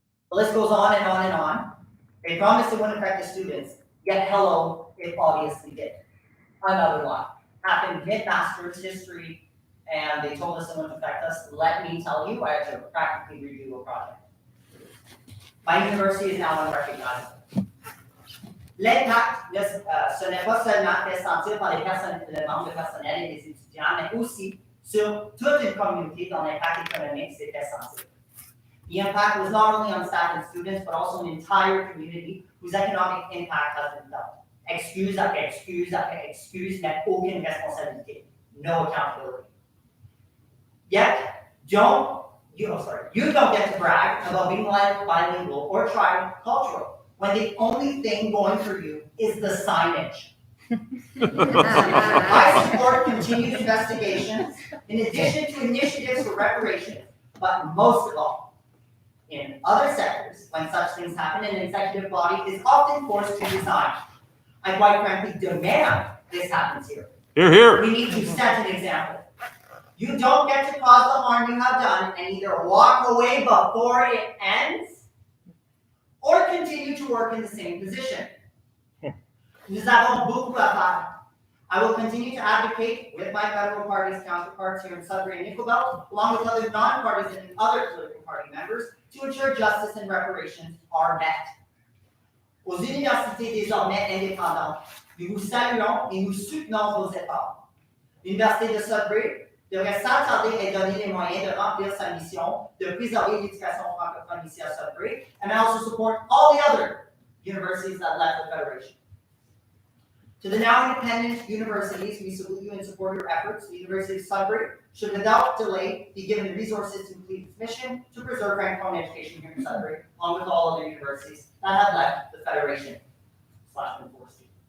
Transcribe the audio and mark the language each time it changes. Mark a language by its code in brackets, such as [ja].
[en] The list goes on and on and on. They promised it wouldn't affect the students, yet hello, it obviously did. Another lie. Happened mid-master's history, and they told us it wouldn't affect us. Let me tell you, I had to practically redo a project. My university is now unrecognizable. [fr] L'impact, ce n'est pas seulement fait sentir par les membres de personnel et les étudiants, mais aussi sur toute une communauté dont l'impact économique s'est fait sentir. [en] The impact was not only on staff and students, but also an entire community whose economic impact has been felt. [fr] Excuse après excuse après excuse, mais aucune responsabilité. [en] No accountability. Yet, you don't get to brag about being bilingual or tricultural when the only thing going for you is the signage. I support continued investigations in addition to initiatives for reparations, but most of all, in other sectors, when such things happen, an executive body is often forced to resign. I quite frankly demand this happens here. Here, here. We need to set an example. You don't get to cause the harm you have done and either walk away before it ends or continue to work in the same position. [fr] Nous avons beaucoup à faire. [en] I will continue to advocate with my federal party's counterparts here in Sudbury and Nickel Belt, along with other non-partisan and other political party members, to ensure justice and reparations are met. [fr] Aux universités désormais indépendantes, nous vous saluons et nous soutenons vos efforts. L'Université de Sudbury devrait sans tarder être donné les moyens de remplir sa mission de préserver l'éducation francophone ici à Sudbury, [en] and I also support all the other universities that left the Federation. To the now independent universities, we salute you and support your efforts. The University of Sudbury should without delay be given the resources to complete its mission to preserve Francophone education here in Sudbury, along with all other universities that have left the Federation/enforced.